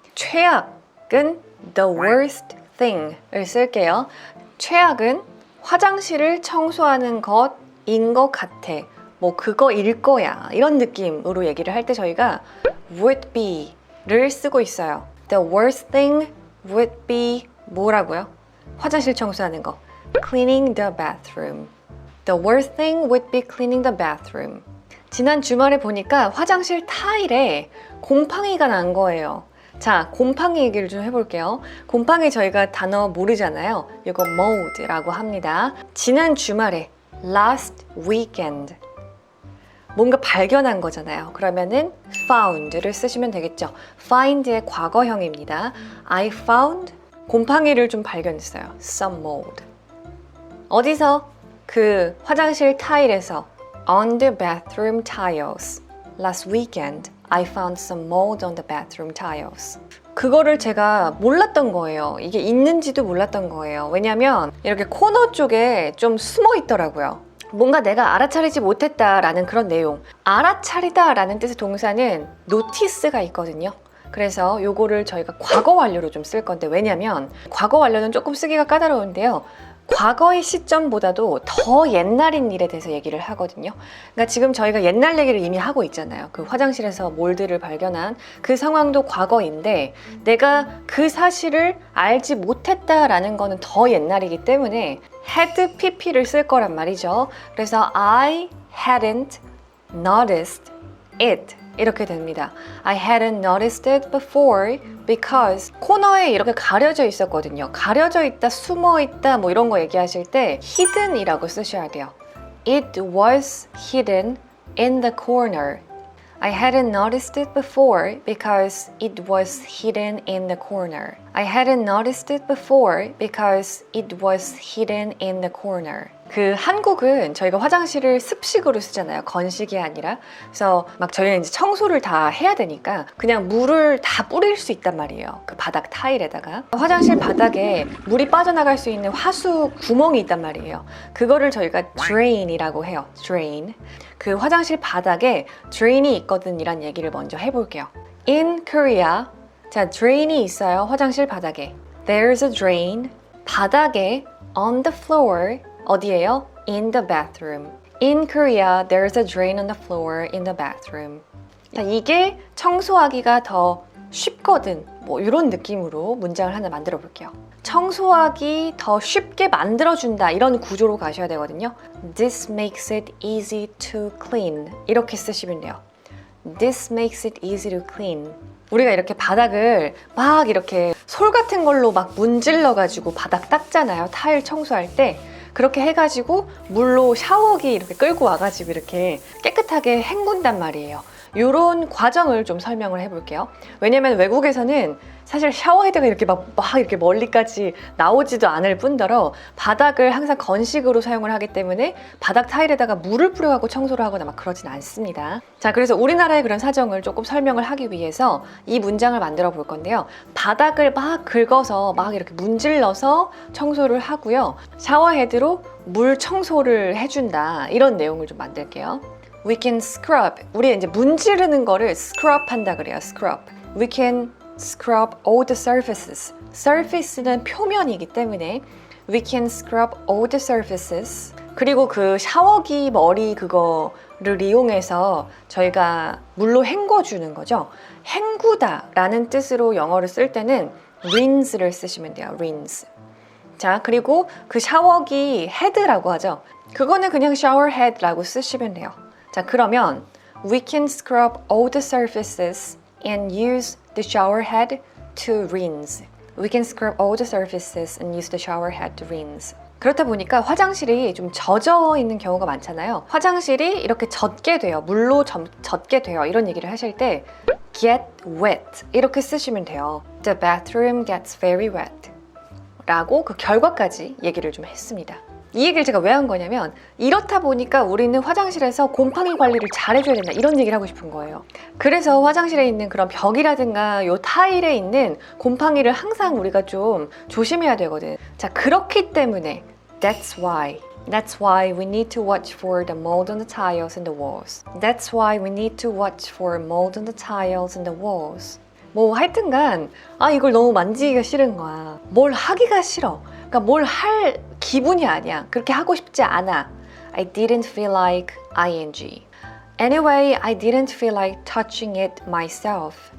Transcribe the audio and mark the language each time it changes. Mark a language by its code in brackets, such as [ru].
[ko] 최악은 [en] the worst thing [ko] 을 쓸게요. 최악은 화장실을 청소하는 것인 것 같아. 뭐 그거일 거야. 이런 느낌으로 얘기를 할 때 저희가 [en] would be [ko] 를 쓰고 있어요. [en] The worst thing would be [ko] 뭐라고요? 화장실 청소하는 거. [en] Cleaning the bathroom. The worst thing would be cleaning the bathroom. [ko] 지난 주말에 보니까 화장실 타일에 곰팡이가 난 거예요. 자, 곰팡이 얘기를 좀 해볼게요. 곰팡이 저희가 단어 모르잖아요. 이거 mold라고 합니다. 지난 주말에 [en] last weekend [ko] 뭔가 발견한 거잖아요. 그러면은 found를 쓰시면 되겠죠. find의 과거형입니다. [en] I found [ko] 곰팡이를 좀 발견했어요. [en] some mold. [ko] 어디서? 그 화장실 타일에서 [en] on the bathroom tiles. Last weekend I found some mold on the bathroom tiles. [ko] 그거를 제가 몰랐던 거예요. 이게 있는지도 몰랐던 거예요. 왜냐면 이렇게 코너 쪽에 좀 숨어 있더라고요. 뭔가 내가 알아차리지 못했다라는 그런 내용. 알아차리다라는 뜻의 동사는 notice가 있거든요. 그래서 요거를 저희가 과거 완료로 좀 쓸 건데, 왜냐면 과거 완료는 조금 쓰기가 까다로운데요. 과거의 시점보다도 더 옛날인 일에 대해서 얘기를 하거든요. 그러니까 지금 저희가 옛날 얘기를 이미 하고 있잖아요. 그 화장실에서 몰드를 발견한 그 상황도 과거인데 내가 그 사실을 알지 못했다라는 거는 더 옛날이기 때문에 had pp를 쓸 거란 말이죠. 그래서 [en] I hadn't noticed it [ko] 이렇게 됩니다. [en] I hadn't noticed it before because [ko] 코너에 이렇게 가려져 있었거든요. 가려져 있다, 숨어 있다 뭐 이런 거 얘기하실 때 hidden이라고 쓰셔야 돼요. [en] It was hidden in the corner. I hadn't noticed it before because it was hidden in the corner. I hadn't noticed it before because it was hidden in the corner. [ko] 그 한국은 저희가 화장실을 습식으로 쓰잖아요. 건식이 아니라. 그래서 막 저희는 이제 청소를 다 해야 되니까 그냥 물을 다 뿌릴 수 있단 말이에요. 그 바닥 타일에다가. 화장실 바닥에 물이 빠져나갈 수 있는 화수 구멍이 있단 말이에요. 그거를 저희가 drain이라고 해요. [en] drain. [ko] 그 화장실 바닥에 drain이 있거든 이란 얘기를 먼저 해볼게요. [en] In Korea, [ko] 자, [en] drain이 [ko] 있어요. 화장실 바닥에. [en] There's a drain. [ko] 바닥에 [en] on the floor. [ko] 어디예요? [en] In the bathroom. In Korea, there's a drain on the floor in the bathroom. [ko] 자, 이게 청소하기가 더 쉽거든. 뭐 이런 느낌으로 문장을 하나 만들어 볼게요. 청소하기 더 쉽게 만들어준다 이런 구조로 가셔야 되거든요. [en] This makes it easy to clean. [ko] 이렇게 쓰시면 돼요. [en] This makes it easy to clean. [ko] 우리가 이렇게 바닥을 막 이렇게 솔 같은 걸로 막 문질러 가지고 바닥 닦잖아요. 타일 청소할 때. 그렇게 해가지고 물로 샤워기 이렇게 끌고 와가지고 이렇게 깨끗하게 헹군단 말이에요. 이런 과정을 좀 설명을 해볼게요. 왜냐면 외국에서는 사실 샤워헤드가 이렇게 막 이렇게 멀리까지 나오지도 않을 뿐더러 바닥을 항상 건식으로 사용을 하기 때문에 바닥 타일에다가 물을 뿌려갖고 청소를 하거나 막 그러진 않습니다. 자, 그래서 우리나라의 그런 사정을 조금 설명을 하기 위해서 이 문장을 만들어 볼 건데요. 바닥을 막 긁어서 막 이렇게 문질러서 청소를 하고요. 샤워헤드로 물 청소를 해준다. 이런 내용을 좀 만들게요. [en] We can scrub. [ko] 우리 이제 문지르는 거를 scrub 한다 그래요. [en] scrub. We can scrub all the surfaces. [ko] surface는 표면이기 때문에 [en] we can scrub all the surfaces. [ko] 그리고 그 샤워기 머리 그거를 이용해서 저희가 물로 헹궈주는 거죠. 헹구다 라는 뜻으로 영어를 쓸 때는 rinse를 쓰시면 돼요. [en] rinse. [ko] 자, 그리고 그 샤워기 헤드라고 하죠. 그거는 그냥 shower head라고 쓰시면 돼요. 자, 그러면 [en] we can scrub all the surfaces and use the shower head to rinse. We can scrub all the surfaces and use the shower head to rinse. [ko] 그렇다 보니까 화장실이 좀 젖어 있는 경우가 많잖아요. 화장실이 이렇게 젖게 돼요. 물로 젖게 돼요. 이런 얘기를 하실 때 [en] get wet [ko] 이렇게 쓰시면 돼요. [en] The bathroom gets very wet [ko] 라고 그 결과까지 얘기를 좀 했습니다. 이 얘기를 제가 왜 한 거냐면 이렇다 보니까 우리는 화장실에서 곰팡이 관리를 잘 해줘야 된다 이런 얘기를 하고 싶은 거예요. 그래서 화장실에 있는 그런 벽이라든가 요 타일에 있는 곰팡이를 항상 우리가 좀 조심해야 되거든. 자, 그렇기 때문에 [en] That's why we need to watch for the mold on the tiles and the walls. That's why we need to watch for mold on the tiles and the walls. [ko] 뭐 하여튼간 이걸 너무 만지기가 싫은 거야. 뭘 하기가 싫어. 그러니까 뭘 할 기분이 아니야. 그렇게 하고 싶지 않아. [en] I didn't feel like ing. Anyway, I didn't feel like touching it myself.